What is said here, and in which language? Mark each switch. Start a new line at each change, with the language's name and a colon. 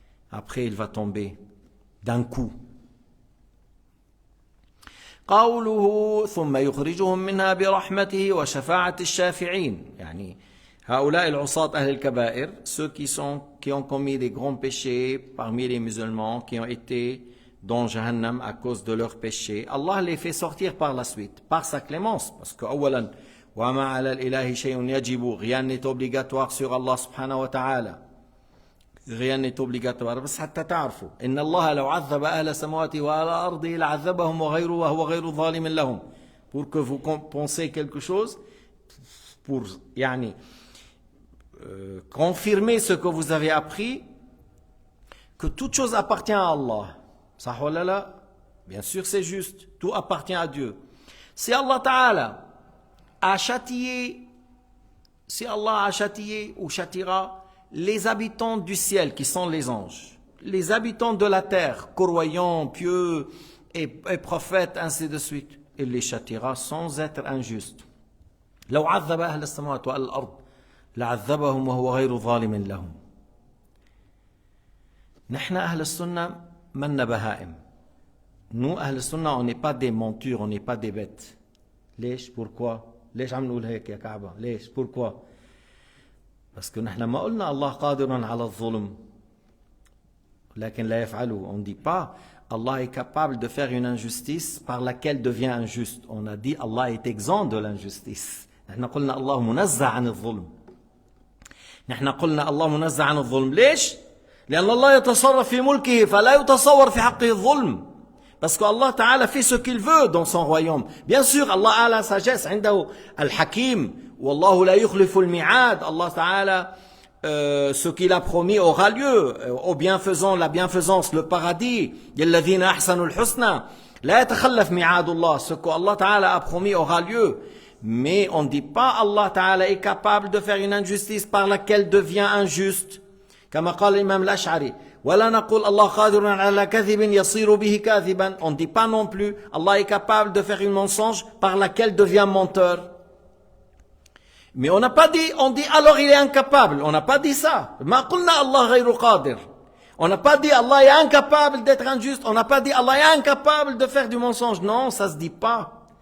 French: Après, il va tomber d'un coup.
Arabic: قوله ثم يخرجهم منها برحمته وشفاعة الشافعين. يعني هؤلاء العصاة أهل الكبائر,
French: ceux qui ont commis des grands péchés parmi les musulmans, qui ont été dans Jahannam à cause de leurs péchés, Allah les fait sortir par la suite, par sa clémence, parce que
Arabic: أولا وما على الإله شيء يجب,
French: rien n'est obligatoire sur Allah subhanahu wa ta'ala, rien n'est obligatoire,
Arabic: بس حتى تعرفوا إن الله لو عذب أهل سماواته وأهل أرضه لعذبهم وغيره وهو غير ظالم لهم.
French: Pour que vous pensez quelque chose, pour يعني confirmer ce que vous avez appris, que toute chose appartient à Allah. Sah ou la? Bien sûr c'est juste, tout appartient à Dieu. Si Allah Ta'ala a châtié, si Allah a châtié ou châtiera les habitants du ciel qui sont les anges, les habitants de la terre, croyants, pieux et prophètes, ainsi de suite, il les châtiera sans être injuste.
Arabic: لو عذب أهل السماوات والأرض لعذبهم وهو غير ظالم لهم. نحن أهل السنة منا بهائم.
French: Nous
Arabic: أهل السنة
French: on n'est pas des montures, on n'est pas des bêtes.
Arabic: ليش؟
French: Pourquoi؟
Arabic: ليش عم نقول هيك يا كعبة؟ ليش؟ Pourquoi؟
French: Parce que
Arabic: نحن ما قلنا الله قادر على الظلم لكن لا يفعله.
French: On ne dit pas Allah est capable de faire une injustice par laquelle devient injuste. On a dit Allah est exempt de l'injustice.
Arabic: نحن قلنا الله منزه عن الظلم. نحن قلنا الله منزه عن الظلم. ليش؟ لأن الله يتصرف في ملكه فلا يتصور في حقه الظلم.
French: Parce que Allah Ta'ala fait ce qu'il veut dans son royaume. Bien sûr, Allah a la sagesse.
Arabic: عنده الحكيم. والله لا يخلف الميعاد.
French: Allah Ta'ala, ce qu'il a promis aura lieu. Aux bienfaisants, la bienfaisance, le paradis.
Arabic: الذين أحسنوا الحسنى. لا يتخلف ميعاد الله.
French: Ce que Allah Ta'ala a promis aura lieu. Mais on ne dit pas Allah Ta'ala est capable de faire une injustice par laquelle devient injuste.
Arabic: كما قال الإمام الأشعري ولا نقول الله قادر على كذب يصير به كاذبا.
French: On ne dit pas non plus Allah est capable de faire une mensonge par laquelle devient menteur. Mais on n'a pas dit, on dit alors il est incapable. On n'a pas dit ça.
Arabic: Ma qulna Allah ghayru qadir.
French: On n'a pas dit Allah est incapable d'être injuste. On n'a pas dit Allah est incapable de faire du mensonge. Non, ça se dit pas.